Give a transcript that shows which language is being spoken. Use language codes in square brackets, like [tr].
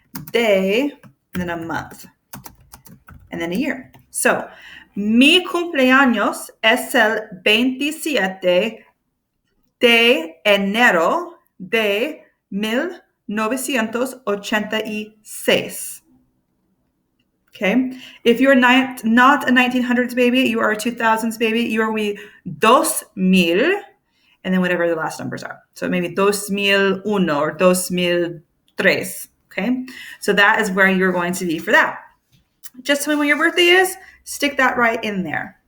[en] Day, and then a month, and then a year. So, [es] mi cumpleaños es el 27 de enero de 1986. [en] Okay, if you're not a 1900s baby, you are a 2000s baby, you are with 2000, and then whatever the last numbers are. So maybe 2001 or 2003. Okay, so that is where you're going to be for that. Just tell me when your birthday is, stick that right in there.